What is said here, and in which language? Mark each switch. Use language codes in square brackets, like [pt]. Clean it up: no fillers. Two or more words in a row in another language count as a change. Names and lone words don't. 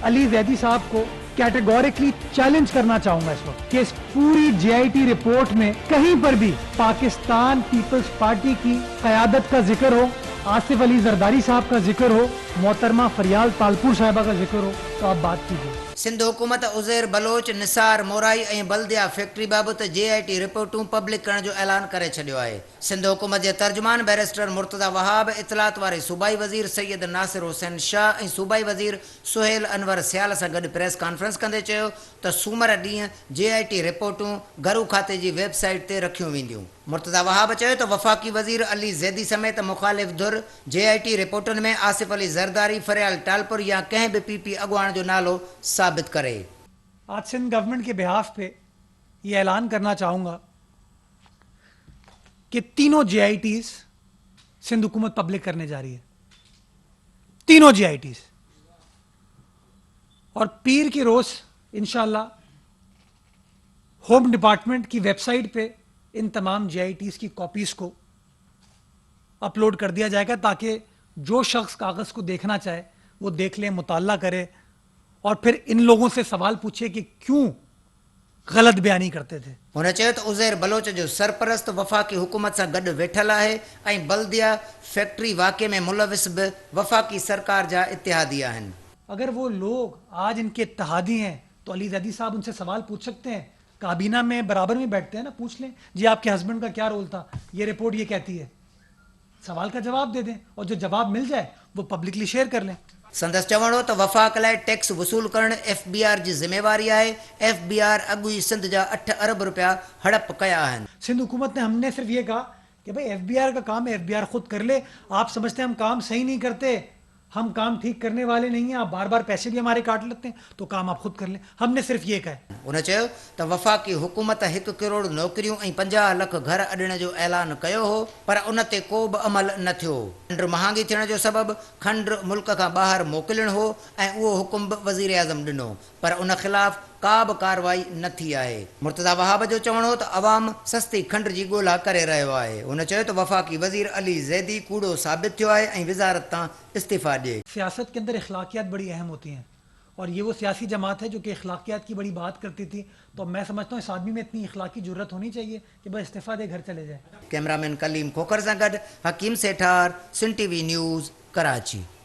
[ur] علی زیدی صاحب کو [en] categorically challenge [ur] کرنا چاہوں گا اس وقت کہ اس پوری JIT رپورٹ میں کہیں پر بھی پاکستان پیپلز پارٹی کی قیادت کا ذکر ہو، آصف علی زرداری صاحب کا ذکر ہو، محترمہ فریال تالپور صاحبہ کا ذکر ہو، تو آپ بات کیجیے. [sd] सिंध हुकूमत उज़ैर बलोच निसार मोराई ऐं बल्दिया फैक्ट्री बाबति JIT रिपोर्टूं पब्लिक करण जो ऐलान करे छॾियो आहे। सिंध हुकूमत जे तर्जुमान बैरिस्टर मुर्तज़ा वहाब, इतलात वारे सूबाई वज़ीर सैयद नासिर हुसैन शाह ऐं सूबाई वज़ीर सुहेल अनवर सियाल सां गॾु [en] press conference [sd] कंदे चयो त सूमर ॾींहुं JIT रिपोर्टूं घरू खाते जी वेबसाइट ते रखियूं वेंदियूं। मुर्तज़ा वहाब चयो त वफ़ाक़ी वज़ीर अली ज़ैदी समेत मुख़ालिफ़ धुर JIT रिपोर्टुनि में आसिफ अली ज़रदारी, फरियाल टालपुर या कंहिं बि PP अॻुवाण जो नालो साबित करे। [ur] آج سندھ گورنمنٹ کے بیہاف پہ یہ اعلان کرنا چاہوں گا کہ تینوں JITs سندھ حکومت پبلک کرنے جا رہی ہے. تینوں JITs، اور پیر کی روز انشاءاللہ ہوم ڈیپارٹمنٹ کی ویب سائٹ پہ ان تمام JITs کی کاپیز کو اپلوڈ کر دیا جائے گا تاکہ جو شخص کاغذ کو دیکھنا چاہے وہ دیکھ لے، مطالعہ کرے اور پھر ان لوگوں سے سوال پوچھے کہ کیوں غلط بیانی کرتے تھے. [sd] हुन चयो त उज़ैर बलोच जो सरपरस्त वफ़ाक़ी हुकूमत सां गॾु वेठल आहे ऐं बल्दिया फैक्ट्री वाक़े में मुलविस बि वफ़ाक़ी सरकार जा इत्तेहादी आहिनि। [ur] اگر وہ لوگ آج ان کے اتحادی ہیں تو علی زیدی صاحب ان سے سوال پوچھ سکتے ہیں. کابینہ میں برابر میں بیٹھتے ہیں نا، پوچھ لیں جی آپ کے ہزبینڈ کا کیا رول تھا، یہ رپورٹ یہ کہتی ہے. سوال کا جواب دے دیں اور جو جواب مل جائے وہ پبلکلی شیئر کر لیں. [sd] संदसि चवण हो त वफ़ाक़ लाइ टैक्स वसूल करणु FBR जी ज़िम्मेवारी आहे। FBR अॻु ई सिंध जा 8 अरब रुपया हड़प कया आहिनि। [ur] سندھ حکومت نے ہم نے صرف یہ کہا کہ بھائی FBR کا کام ہے، FBR خود کر لے. آپ سمجھتے ہیں ہم کام صحیح نہیں کرتے، ہم کام ٹھیک کرنے والے نہیں ہیں، آپ بار بار پیسے بھی ہمارے کاٹ لیتے ہیں، تو کام آپ خود کر لیں. ہم نے صرف یہ کہا ہے. [sd] हुन चयो त वफ़ाक़ी हुकूमत 1 करोड़ नौकरियूं ऐं 50 लख घर अॾण जो ऐलान कयो हो, पर उन ते को बि अमल न थियो। खंड महांगी थियण जो सबबु खंड मुल्क खां ॿाहिरि मोकिलणु हो ऐं उहो हुकुम बि वज़ीर आज़म ॾिनो, पर उन ख़िलाफ़ का बि कार्रवाई न थी आहे। मुर्तज़ा वहाब जो चवणु हो त अवाम सस्ती खंड जी ॻोल्हा करे रहियो आहे। हुन चयो त वफ़ाक़ी वज़ीर अली ज़ैदी कूड़ो साबित थियो आहे ऐं वज़ारत तां इस्तीफ़ा ॾिए। [ur] سیاست کے اندر اخلاقیات بڑی اہم ہوتی ہیں اور یہ وہ سیاسی جماعت ہے جو کہ اخلاقیات کی بڑی بات کرتی تھی. تو میں سمجھتا ہوں اس آدمی میں اتنی اخلاقی جرأت ہونی چاہیے کہ بس استعفیٰ دے گھر چلے جائے. [sd] कैमरामैन कलीम खोखर सां गॾु हकीम सेठार, सिंध TV न्यूज़, कराची।